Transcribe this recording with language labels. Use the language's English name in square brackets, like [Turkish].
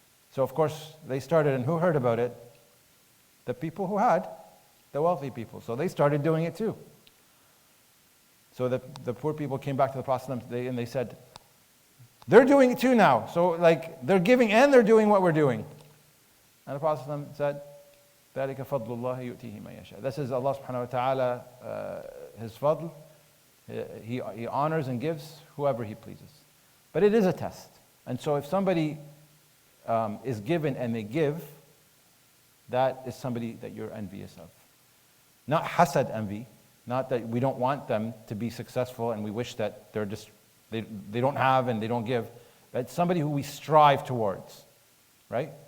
[English] So of course they started, and who heard about it? The people who had, the wealthy people. So they started doing it too. So the poor people came back to the Prophet and they said, they're doing it too now. So they're giving and they're doing what we're doing. And the Prophet said, [Arabic] ذَلِكَ فَضْلُ اللَّهِ يُؤْتِيهِ مَن يَشَاءُ. [English] This is Allah subhanahu wa ta'ala, His fadl. He honors and gives whoever He pleases. But it is a test. And so if somebody is given and they give, that is somebody that you're envious of. Not hasad envy, not that we don't want them to be successful and we wish that they don't have and they don't give, but somebody who we strive towards, right?